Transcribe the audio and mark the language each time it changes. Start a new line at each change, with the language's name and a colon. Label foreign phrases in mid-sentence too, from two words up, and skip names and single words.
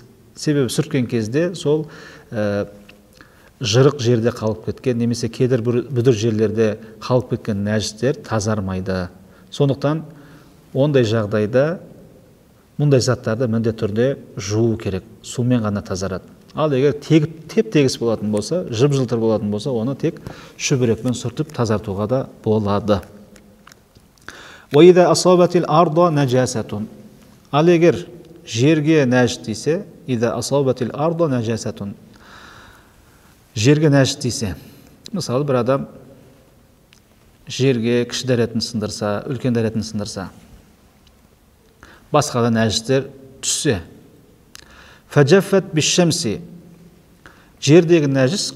Kazakh: Себебі сүрткен кезде сол жырық жерде қалып кеткен, немесе кедір бүдір жерлерде қалып кеткен нәжістер тазармайды. Сондықтан ондай жағдайда мұндай заттарды міндетті түрде жуу керек, сумен ғана тазарады. Ал егер теп-тегіс болатын болса, жып-жылтыр болатын болса, оны тек шүберекпен сүртіп тазартуға да болады.
Arabic: وَإِذَا أَصَابَتِ الْأَرْضَ نَجَاسَةٌ.
Kazakh: Ал егер жерге нәжіс тисе,
Arabic: إِذَا أَصَابَتِ الْأَرْضَ نَجَاسَةٌ.
Kazakh: Жерге нәжіс тисе, мысалы бір адам жерге кіші дәретін сындырса, үлкен дәретін сындырса, басқа да нәжістер түссе,
Arabic: فجفّت بالشمس,
Kazakh: жердегі нәжіс